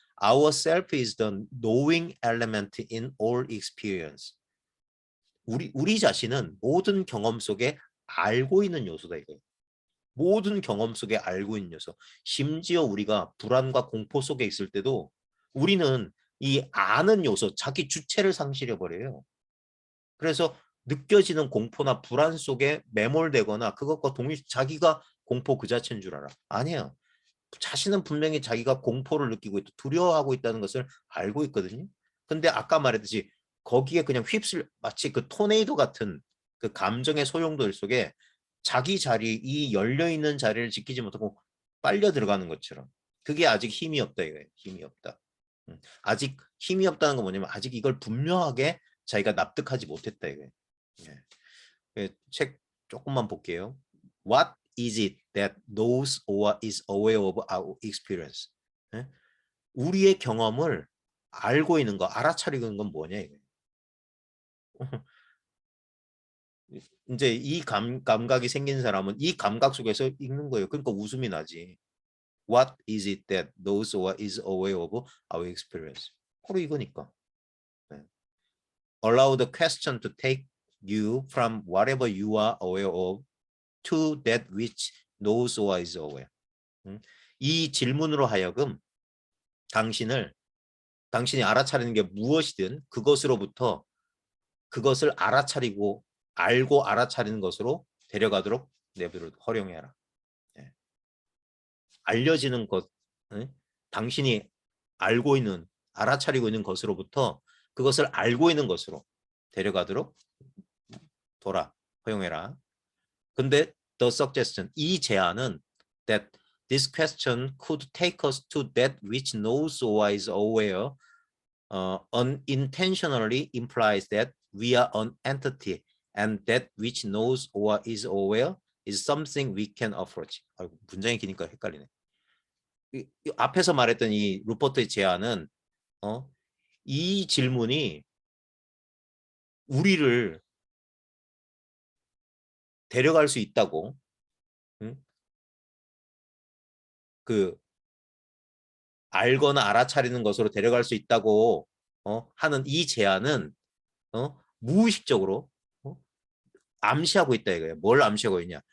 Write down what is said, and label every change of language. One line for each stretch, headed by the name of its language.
English: Our self is the knowing element in all experience.
Korean: 우리 자신은 모든 경험 속에 알고 있는 요소다 이거예요. 모든 경험 속에 알고 있는 요소. 심지어 우리가 불안과 공포 속에 있을 때도 우리는 이 아는 요소, 자기 주체를 상실해 버려요. 그래서 느껴지는 공포나 불안 속에 매몰되거나 그것과 동일시 자기가 공포 그 자체인 줄 알아. 아니에요. 자신은 분명히 자기가 공포를 느끼고 있고 두려워하고 있다는 것을 알고 있거든요. 근데 아까 말했듯이 거기에 그냥 마치 그 토네이도 같은 그 감정의 소용돌이 속에 자기 자리, 이 열려있는 자리를 지키지 못하고 빨려 들어가는 것처럼, 그게 아직 힘이 없다 이거예요. 힘이 없다. 아직 힘이 없다는 건 뭐냐면 아직 이걸 분명하게 자기가 납득하지 못했다 이거예요. 책 조금만 볼게요.
English: What is it that knows or is aware of our experience?
Korean: 우리의 경험을 알고 있는 거, 알아차리고 있는 건 뭐냐 이거예요. 이제 이 감각이 생긴 사람은 이 감각 속에서 읽는 거예요. 그러니까 웃음이 나지.
English: What is it that knows or is aware of our experience?
Korean: 바로 이거니까.
English: Allow the question to take you from whatever you are aware of to that which knows or is aware.
Korean: 이 질문으로 하여금 당신이 알아차리는 게 무엇이든 그것으로부터 그것을 알아차리고 알고 알아차리는 것으로 데려가도록 내버려 허용해라. 알려지는 것, 당신이 알고 있는, 알아차리고 있는 것으로부터 그것을 알고 있는 것으로 데려가도록 허용해라. 근데
English: the suggestion,
Korean: 이 제안은
English: that this question could take us to that which knows or is aware unintentionally implies that we are an entity and that which knows or is aware is something we can approach.
Korean: 문장이 기니까 헷갈리네. 이 앞에서 말했던 이 루퍼트의 제안은 이 질문이 우리를 데려갈 수 있다고, 그 알거나 알아차리는 것으로 데려갈 수 있다고 하는 이 제안은 무의식적으로 암시하고 있다 이거예요. 뭘 암시하고 있냐?